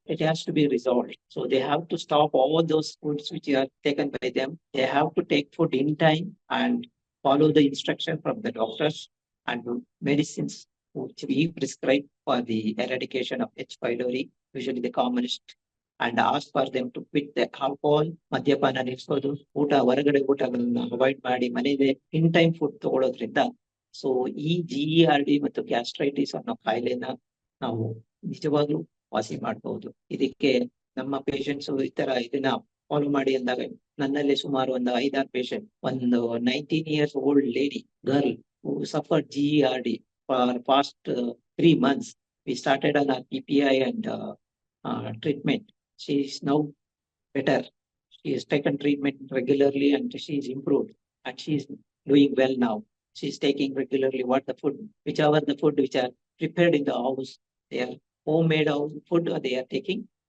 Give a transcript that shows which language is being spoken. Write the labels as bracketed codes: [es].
[en] It has to be resolved. So they have to stop all those foods which are taken by them. They have to take food in time and follow the instruction from the doctors and medicines which we prescribe for the eradication of H. pylori. Usually the commonest and ask for them to quit the alcohol, [kn] ಮದ್ಯಪಾನ ನಿಲ್ಸೋದು, ಹೊರಗಡೆ ಊಟಗಳನ್ನ avoid ಮಾಡಿ ಮನೇಲೆ in time food ತಗೊಳ್ಳೋದ್ರಿಂದ so ಈ GERD ಮತ್ತು gastritis ಅನ್ನೋ ಕಾಯಿಲೆನ ನಾವು ನಿಜವಾಗ್ಲೂ ವಾಸಿ ಮಾಡಬಹುದು. ಇದಕ್ಕೆ ನಮ್ಮ ಪೇಷಂಟ್ಸ್ ಈ ತರ ಇದನ್ನ ಫಾಲೋ ಮಾಡಿ ಅಂದಾಗ ನನ್ನಲ್ಲಿ ಸುಮಾರು ಒಂದು 5-6 ಪೇಷಂಟ್, ಒಂದು [en] 19 years old lady girl who suffered GERD for past 3 months. We started on our PPI and treatment. She is now better. She has taken treatment regularly and she is improved and she is doing well now. She is taking regularly whichever the food which are prepared in the house, they are homemade food they are taking.